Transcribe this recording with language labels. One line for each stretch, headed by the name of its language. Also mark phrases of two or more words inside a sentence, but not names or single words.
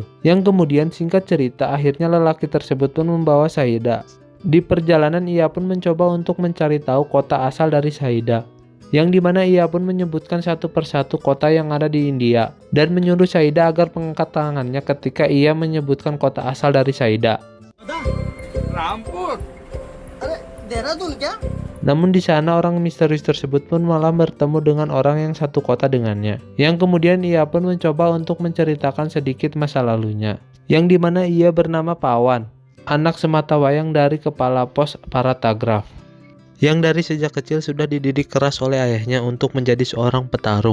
Indonesian: Yang kemudian singkat cerita akhirnya lelaki tersebut pun membawa Syahidah. Di perjalanan ia pun mencoba untuk mencari tahu kota asal dari Syahidah. Yang dimana ia pun menyebutkan satu persatu kota yang ada di India. Dan menyuruh Syahidah agar mengangkat tangannya ketika ia menyebutkan kota asal dari Syahidah.
Hindi: रामपुर अरे देहरादून क्या
Indonesian: Namun di sana orang misterius tersebut pun malah bertemu dengan orang yang satu kota dengannya. Yang kemudian ia pun mencoba untuk menceritakan sedikit masa lalunya. Yang dimana ia bernama Pawan, anak sematawayang dari kepala pos Paratagraf. Yang dari sejak kecil sudah dididik keras oleh ayahnya untuk menjadi seorang petarung.